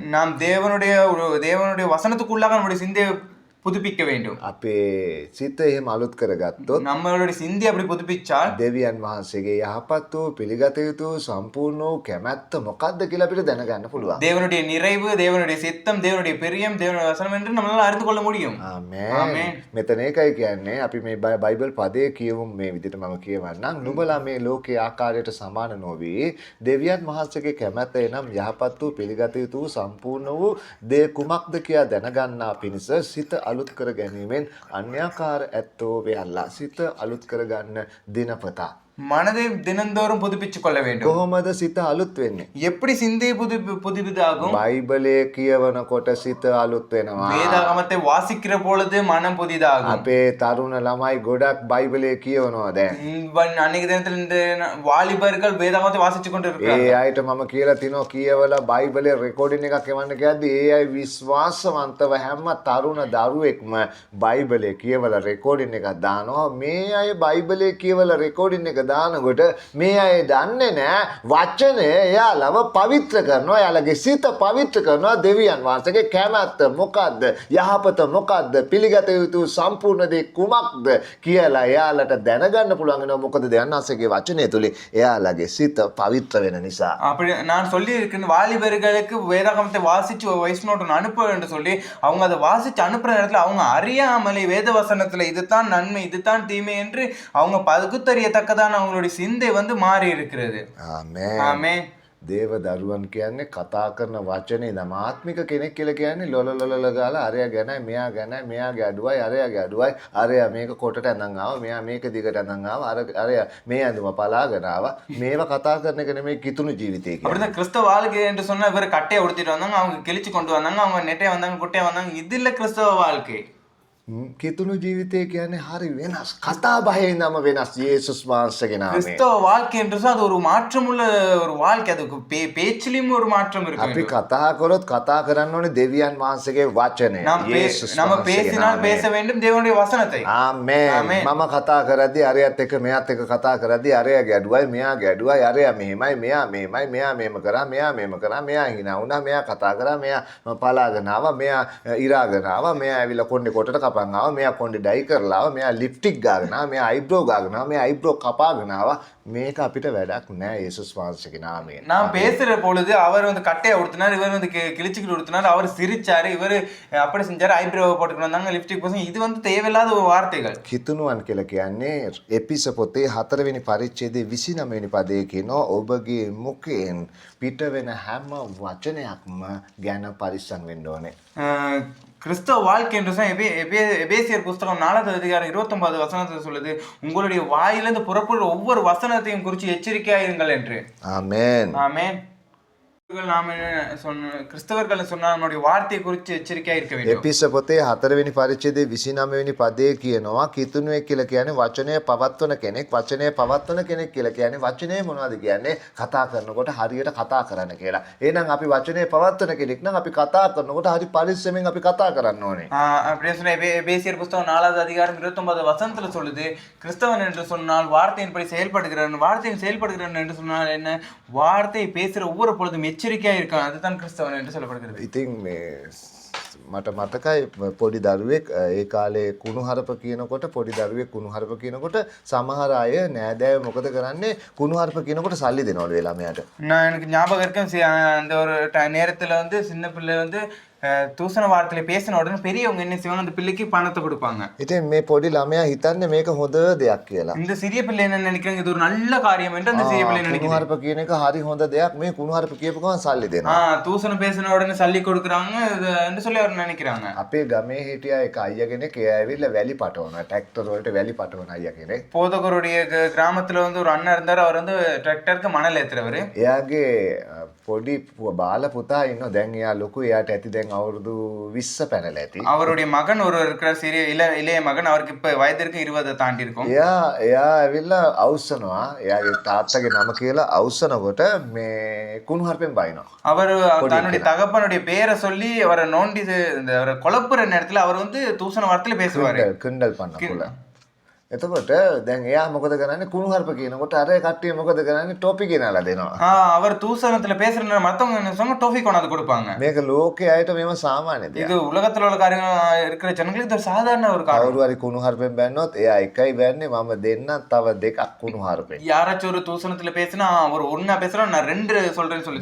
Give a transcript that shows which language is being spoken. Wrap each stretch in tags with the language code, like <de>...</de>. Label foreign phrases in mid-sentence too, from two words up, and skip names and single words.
<ta>நாம் தேவனுடைய வசனத்துக்குள்ளாக நம்முடைய சிந்தையை புதுப்பிக்க வேண்டும்.</ta> <si>අපේ සිත එහෙම අලුත් කරගත්තොත්</si> <ta>நம்மளுடைய சிந்தி அப்படி புதுப்பிச்சால்</ta> <si>දෙවියන් වහන්සේගේ යහපත් වූ පිළිගත යුතු සම්පූර්ණ වූ කැමැත්ත මොකක්ද කියලා අපිට දැනගන්න පුළුවන්.</si> <ta>தேவனுடைய நிறைவு, தேவனுடைய சித்தம், தேவனுடைய பிரியம், தேவனுடைய வசனம் என்று நம்மளால அறிந்து கொள்ள முடியும்.</ta> <si>ආමේන්. මෙතන ඒකයි කියන්නේ අපි මේ බයිබල් පදේ කියමු මේ විදිහට මම කියවන්නම්. නුඹලා මේ ලෝකයේ ආකාරයට සමාන නොවි. දෙවියන් වහන්සේගේ කැමැත්ත එනම් යහපත් වූ පිළිගත යුතු සම්පූර්ණ වූ දේ කුමක්ද කියලා දැනගන්නා පිණිස සිත අලුත් කර ගැනීමෙන් අන්‍යාකාර ඇත්තෝ වෙයල්ලා සිත අලුත් කරගන්න දිනපතා</si> <ta>மனதை தினந்தோறும் புதுப்பிச்சு கொள்ள வேண்டும்.</ta> <si>කොහොමද සිත අලුත් වෙන්නේ?</si> <ta>எப்படி சிந்தை புதுப்பிதாகும்?</ta> <si>බයිබලයේ කියවනකොට සිත අලුත් වෙනවා.</si> <ta>வேதாகமத்தை வாசிக்கிற பொழுது மனம் புதிதாகும்.</ta> <si>අපේ තරුණ ළමයි ගොඩක් බයිබලයේ කියවනවා දැන්.</si> <ta>அன்னைக்கு தினத்துல இந்த வாலிபர்கள் வேதாகமத்தை வாசிச்சு கொண்டு</ta> <si>ඒ</si> <ta>இருக்கிறாங்க.</ta> <si>අයට මම කියලා තිනවා කියවලා බයිබලයේ රෙකෝඩින් එකක් එවන්න කියද්දි ඒ අය විශ්වාසවන්තව හැම තරුණ දරුවෙක්ම බයිබලයේ කියවලා රෙකෝඩින් එකක් දානවා. මේ අය බයිබලයේ කියවලා රෙකෝඩින් එක දානකොට මේ අය දන්නේ නැහැ වචනය එයාලව පවිත්‍ර කරනවා. එයාලගේ සිත පවිත්‍ර කරනවා. දෙවියන් වහන්සේගේ කැමැත්ත මොකද්ද? යහපත මොකද්ද? පිළිගත යුතු සම්පූර්ණ දේ කුමක්ද කියලා එයාලට දැනගන්න පුළුවන් වෙනවා. මොකද දෙවියන් වහන්සේගේ වචනය තුලින් එයාලගේ සිත පවිත්‍ර වෙන නිසා.</si> <ta>அப்படி நான் சொல்லி இருக்கேன், வாலிபர்களுக்கு வேதாகமத்தை வாசிச்சு</ta> <en>voice note</en> <ta>ஒன்று அனுப்ப என்று சொல்லி அவங்க அதை வாசிச்சு அனுப்புற நேரத்துல அவங்க அறியாமலே வேத வசனத்துல இதுதான் நன்மை, இதுதான் தீமை என்று அவங்க பகுத்தறியத்தக்கதான அவங்களுடைய சிந்தை வந்து மாறி இருக்கிறது.</ta> <si>ආමේන්.</si> <ta>ஆமென்.</ta> <si>දේව දරුවන් කියන්නේ කතා කරන වචනේ දම ආත්මික කෙනෙක් කියලා කියන්නේ ලොලලොලල ගාලා අරයා ගැනයි මෙයා ගැනයි මෙයාගේ අඩුවයි අරයාගේ අඩුවයි අරයා මේක කොටට ඇඳන් ආවා මෙයා මේක දිගට ඇඳන් ආවා අරයා මේ ඇඳුම පලාගෙන ආවා මේව කතා කරන එක නෙමෙයි කිතුණු ජීවිතය කියන්නේ.</si> <ta>அப்படிதான் கிறிஸ்தவ வாழ்க்கை என்று சொன்னா இவர் கட்டையை உடுத்திட்டு வந்தாங்க, அவங்க கிழிச்சு கொண்டு வந்தாங்க, அவங்க நெட்டையை வந்தாங்க, குட்டையை வந்தாங்க. இது இல்ல கிறிஸ்தவ வாழ்க்கை.</ta> <si>කිතුණු ජීවිතය කියන්නේ හරි වෙනස්. කතා බහේ නම වෙනස්. යේසුස් වහන්සේගේ නාමයෙන්.</si> <ta>கிறிஸ்தவ வாழ்க்கை என்று சொன்னா அது ஒரு மாற்றமுள்ள ஒரு வாழ்க்கை. அது பேச்சிலும் ஒரு மாற்றம் இருக்கு.</ta> <si>අපි කතා කරොත් කතා කරන්න ඕනේ දෙවියන් වහන්සේගේ වචනය.</si> <ta>நம்ம பேசினால் பேச வேண்டும் தேவனுடைய வசனத்தை.</ta> <si>ආමේන්. මම කතා කරද්දී අරයත් එක්ක මෙයාත් එක්ක කතා කරද්දී අරයාගේ අඩුවයි මෙයාගේ අඩුවයි අරයා මෙහෙමයි මෙයා මෙහෙමයි මෙයා මෙහෙම කරා මෙයා මෙහෙම කරා මෙයා hina වුණා මෙයා කතා කරා මෙයා පලාගෙන ආවා මෙයා ඉරාගෙන ආවා මෙයා ඇවිල්ලා කොණ්ඩේ කොටට කපන් ආවා, මෙයා කොණ්ඩේ ඩයි කරලා ආවා, මෙයා ලිප්ටික් ගාගෙන ආවා, මෙයා අයිබ්‍රෝ ගාගෙන ආවා, මෙයා අයිබ්‍රෝ කපාගෙන ආවා. මේක අපිට වැඩක් නෑ යේසුස් වහන්සේගේ නාමයෙන්.</si> <ta>நான் பேசுற பொழுது அவர் வந்து கட்டையை உடுத்தினார், இவர் வந்து கிழிச்சுக்கிட்டு உடுத்தினார், அவர் சிரிச்சாரு, இவர் அப்படி செஞ்சாரு, ஐப்ரோ போட்டுக்கிட்டு வந்தாங்க, லிப்ஸ்டிக் பசங்க. இது வந்து தேவையில்லாத வார்த்தைகள்.</ta> <si>කිතුනුවන් කියලා කියන්නේ එපිස පොතේ 4 වෙනි පරිච්ඡේදයේ 29 වෙනි පදයේ කියනවා ඔබගේ මුඛයෙන් පිට වෙන හැම වචනයක්ම ගැන පරිස්සම් වෙන්න ඕනේ.</si> <ta>கிறிஸ்தவ வாழ்க்கை என்று சொன்னா எபேசியர் புஸ்தகம் 4வது அதிகாரம் 29வது வசனத்தில் சொல்லுது, உங்களுடைய வாயிலிருந்து புறப்படுற ஒவ்வொரு வசனத்தையும் குறித்து எச்சரிக்கையாயிருங்கள் என்று. ஆமென். ஆமென். நாம சொன்ன கிறிஸ்தவர்கள் சொன்னா நம்முடைய வார்த்தையை குறித்து எச்சரிக்கையா இருக்க வேண்டும்.</ta> <si>එපිස පොතේ 4 වෙනි පරිච්ඡේදයේ 29 වෙනි පදයේ කියනවා කිතුනුවෙක් කියලා කියන්නේ වචනය පවත්වන කෙනෙක්. වචනය පවත්වන කෙනෙක් කියලා කියන්නේ වචනේ මොනවද කියන්නේ? කතා කරනකොට හරියට කතා කරන්න කියලා. එහෙනම් අපි වචනය පවත්වන කෙනෙක් නම් අපි කතා කරනකොට හරි පරිස්සමෙන් අපි කතා කරන්න ඕනේ.</si> <ta>அப்படியே சொன்ன எபேசியர் புஸ்தகம் 4வது அதிகாரம் 29வது வசனத்துல சொல்லுது, கிறிஸ்தவன் என்று சொன்னால் வார்த்தையின்படி செயல்படுகிறான், வார்த்தையின் செயல்படுகிறான் என்று சொன்னால் என்ன? வார்த்தையை பேசுற ஒவ்வொரு பொழுதும் எச்சரிக்கையா இருக்கான், அதுதான் கிறிஸ்தவன் என்று சொல்லப்படுகிறது.</ta> <si>ඉතින් මේ මට මතකයි පොඩි දරුවෙක් ඒ කාලේ කුණුහරුප කියනකොට පොඩි දරුවෙක් කුණුහරුප කියනකොට සමහර අය නෑදෑයෝ මොකද කරන්නේ කුණුහරුප කියනකොට සල්ලි දෙනවලු ඒ ළමයාට.</si> <ta>நான் எனக்கு ஞாபகம் இருக்கேன், அந்த ஒரு நேரத்துல வந்து சின்ன பிள்ளை வந்து தூசண வார்த்தையில பேசின உடனே பெரியவங்க என்ன செய்வாங்க, அந்த பிள்ளைக்கு பணத்தை கொடுப்பாங்க.</ta> <si>ඉතින් මේ පොඩි ළමයා හිතන්නේ මේක හොඳ දෙයක් කියලා.</si> <ta>இந்த சிறிய பிள்ளை என்ன நினைக்கிறாங்க, இது ஒரு நல்ல காரியம் என்று அந்த சிறிய பிள்ளை நினைக்கிறாங்க.</ta> <si>කුණුහරුප කියන එක හරි හොඳ දෙයක්. මේ කුණුහරුප කියපු ගමන් සල්ලි දෙනවා.</si> <ta>தூசணம் பேசின உடனே சல்லி கொடுக்குறாங்க என்று சொல்லி அவர் நினைக்கிறாங்க.</ta> <si>අපේ ගමේ හිටියා එක අයියා කෙනෙක් ඒ ඇවිල්ලා වැලි පටවනවා. ට්‍රැක්ටර් වලට වැලි පටවන අයියා කෙනෙක්.</si> <ta>போதகருடைய கிராமத்துல வந்து ஒரு அண்ணன் இருந்தார், அவர் வந்து டிராக்டருக்கு மணல் ஏத்துறவர்.</ta> <si>එයාගේ පොඩි බාල පුතා ඉන්නවා. දැන් එයා ලොකු. එයාට ඇති දැන් අවුරුදු 20 පැනලා ඇති.</si> <ta>அவருடைய மகன் ஒரு இருக்கிற சிறிய இளைய மகன், அவருக்கு இப்ப வயதிற்கு 20 தாண்டி இருக்கும்.</ta> <si>එයා ඇවිල්ලා අවුස්සනවා. එයාගේ තාත්තගේ නම කියලා අවුස්සනකොට මේ කුණුහරුපෙන් බයිනවා.</si> <ta>அவர் தன்னுடைய தகப்பனுடைய பேரை சொல்லி அவரை நோண்டி இந்த அவரை குழப்புற நேரத்துல அவர் வந்து தூசண வார்த்தையில பேசுவாரு.</ta> <si>කින්ඩල් පන්නකොල. එතකොට දැන් එයා මොකද කරන්නේ කුණුහරුප කියනකොට අර කට්ටිය මොකද කරන්නේ ටොපි ගෙනලා දෙනවා.</si> <ta>அவர் தூசணத்துல பேசுற மத்தவங்க என்ன சொல்லுவாங்க, டோஃபி கொண்டாந்து கொடுப்பாங்க.</ta> <si>මේක ලෝකයේ අයට මේව සාමාන්‍ය දෙයක්.</si> <ta>இது உலகத்துல உள்ள காரியங்கள் இருக்கிற ஜனங்களுக்கு இது ஒரு சாதாரண ஒரு காரியம்.</ta> <si>කවුරු හරි කුණුහරුපෙන් බැන්නොත් එයා එකයි බැන්නේ මම දෙන්නම් තව දෙකක් කුණුහරුපෙන්.</si> <ta>யாராச்சும் ஒரு தூசணத்துல பேசினா அவர் ஒண்ணா பேசுறோம், நான் ரெண்டு சொல்றேன்னு சொல்லி</ta>